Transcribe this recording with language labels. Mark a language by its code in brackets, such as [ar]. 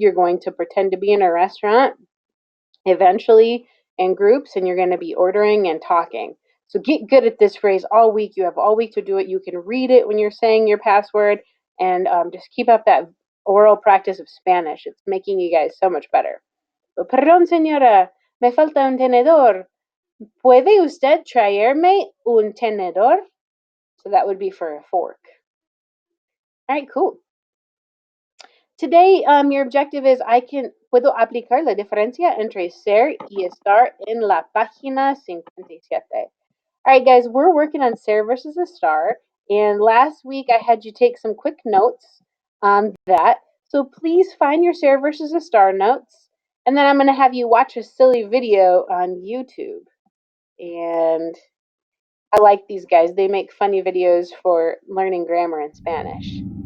[en] You're going to pretend to be in a restaurant eventually in groups, and you're going to be ordering and talking. So get good at this phrase all week. You have all week to do it. You can read it when you're saying your password, and just keep up that oral practice of Spanish. It's making you guys so much better. [es] Perdón, señora, me falta un tenedor. ¿Puede usted traerme un tenedor? [en] So that would be for a fork. All right, cool. Today, your objective is [es] puedo aplicar la diferencia entre ser y estar en la página 57. [en] All right, guys, we're working on ser versus a star. And last week, I had you take some quick notes on that. So please find your ser versus a star notes. And then I'm going to have you watch a silly video on YouTube. And I like these guys. They make funny videos for learning grammar in Spanish.